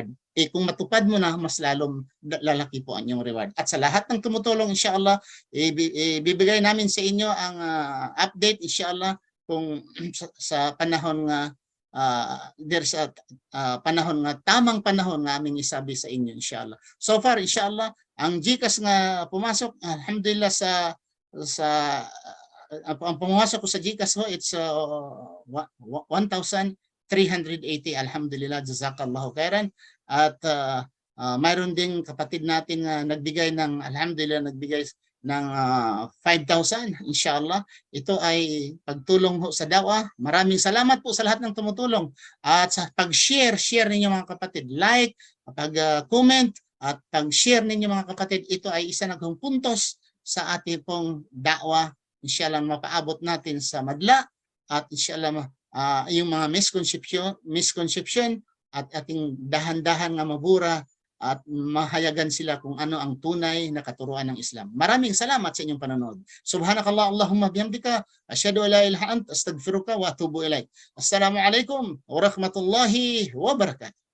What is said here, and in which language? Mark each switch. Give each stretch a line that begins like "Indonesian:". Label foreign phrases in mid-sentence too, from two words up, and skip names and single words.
Filipino: Kung matupad mo na, mas lalong lalaki po ang iyong reward. At sa lahat ng tumutulong, inshallah, ibibigay namin sa inyo ang update, inshallah, kung sa panahon nga, panahon nga, tamang panahon nga aming isabi sa inyo, inshallah.
English: So far, inshallah,
Filipino: ang GCash nga pumasok, alhamdulillah, ang pumasok ko sa GCash ho,
English: it's 1,380.
Arabic: الحمد لله جزاك الله خيرا.
Filipino: At mayroon ding kapatid natin na nagbigay ng, alhamdulillah, nagbigay ng 5,000, inshallah. Ito ay pagtulong ho sa dawa. Maraming salamat po sa lahat ng tumutulong. At sa pag-share ninyo mga kapatid, like, pag-comment, at pag-share ninyo mga kapatid, ito ay isa ng puntos sa ating pong dawa. Inshallah, mapaabot natin sa madla at inshallah yung mga misconception at ating dahan-dahan nga mabura at mahayagan sila kung ano ang tunay na katuruan ng Islam. Maraming salamat sa inyong panonood.
Arabic: سبحانك اللهم بحمدك أشهد أن لا إله إلا أنت أستغفرك وأتوب إليك. السلام عليكم ورحمة الله وبركاته.